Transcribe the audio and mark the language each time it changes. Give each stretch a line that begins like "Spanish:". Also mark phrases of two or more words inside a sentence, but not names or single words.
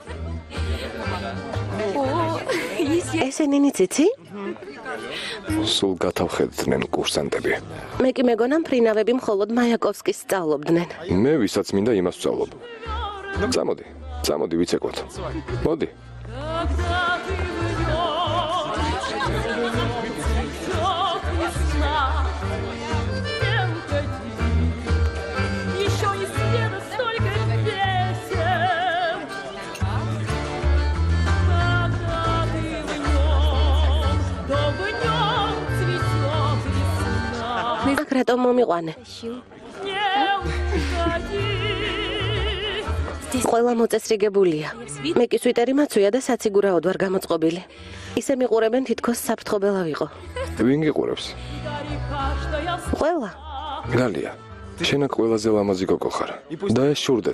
Georgian: ესენი იცი? სულ გათავხედდნენ კურსანტები. მე კი მეგონა მფრინავები მხოლოდ მაიაკოვსკის სწავლობდნენ. მე ვისაც მინდა იმას ვსწავლობ. წამოდი, წამოდი ვიცეკვოთ. მოდი.
Russian: Когда ты цветет весна, не уходи. Еще не спето столько песен. Когда ты в нем, то в нем цветет весна.
Georgian: აქ რატომ მომიყვანე?
Russian: Не уходи.
Georgian: ყველა მოწესრიგებულია. მე კი სვიტერი მაცვია და საციგურაოდ ვარ გამოწყობილი. ისე მიყურებენ თითქოს საფრთხობელა ვიყო. ვინ გიყურებს?
Russian: Гори каждая
Georgian: ყველა. გალია, შენ აქ ყველაზე ლამაზი გოგო ხარ. და ეს შურდეთ.